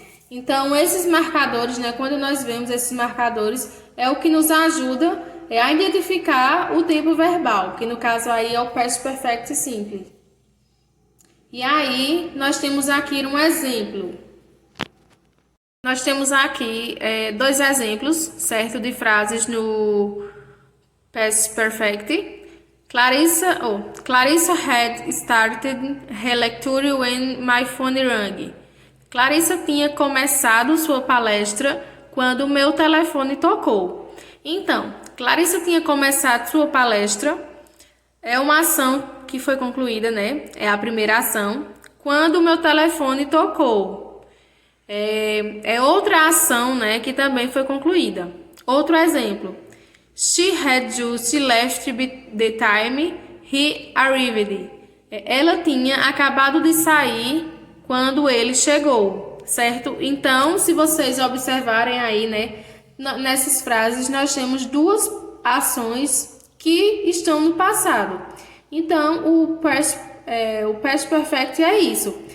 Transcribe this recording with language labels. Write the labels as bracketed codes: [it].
[pt] Então, esses marcadores, né, quando nós vemos esses marcadores, é o que nos ajuda a identificar o tempo verbal, que no caso aí é o past perfect simple. E aí, nós temos aqui um exemplo. Nós temos aqui dois exemplos, certo, de frases no past perfect. [en] Clarissa had started her lecture when my phone rang. [pt] Clarissa tinha começado sua palestra quando o meu telefone tocou. Então, Clarissa tinha começado sua palestra. É uma ação que foi concluída, né? É a primeira ação. Quando o meu telefone tocou. É outra ação, né? Que também foi concluída. Outro exemplo. [en] She had just left the time he arrived. [pt] Ela tinha acabado de sair quando ele chegou, certo? Então, se vocês observarem aí, né? Nessas frases nós temos duas ações que estão no passado. Então, o past perfect é isso.